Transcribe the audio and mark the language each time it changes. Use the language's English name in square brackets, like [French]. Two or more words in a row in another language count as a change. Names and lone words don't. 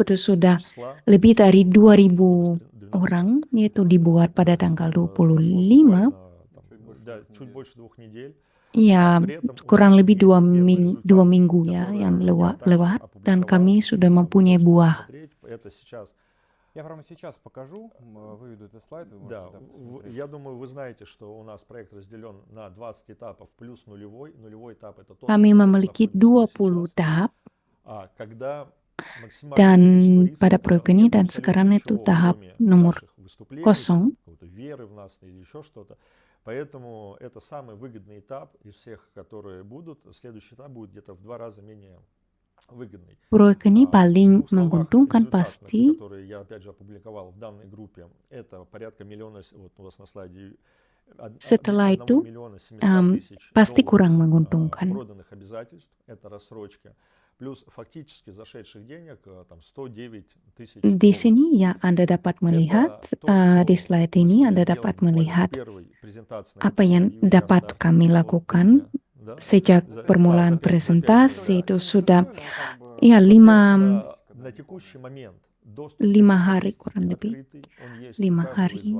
[Indonesian] Itu sudah lebih dari 2.000 orang, yaitu dibuat pada tanggal 25. Ya, kurang lebih 2 minggu ya yang lewat, dan kami sudah mempunyai buah. [Russian] Я прямо сейчас покажу, выведу этот слайд, вы можете посмотреть. Я думаю, вы знаете, что у нас проект разделен на 20 этапов плюс нулевой. Нулевой этап это тот, [Indonesian] kami memiliki 20 tahap, dan pada proyek ini dan sekarang itu tahap nomor 0. [Russian] Поэтому это самый выгодный этап из всех, которые будут. Следующий этап будет где-то в 2 раза менее выгодный. [Indonesian] Proyek ini paling menguntungkan pasti. [Russian] Которые я опять же опубликовал в данной группе, это порядка миллиона, вот у вас на слайде. [Indonesian] Setelah itu pasti kurang menguntungkan. [Russian] Проданных обязательств, это рассрочка. Плюс фактически зашедших денег там 109 тысяч. [Indonesian] Di sini ya Anda dapat melihat di slide ini Anda dapat melihat apa yang dapat kami lakukan sejak permulaan presentasi. Itu sudah ya 5 hari, kurang lebih 5 hari.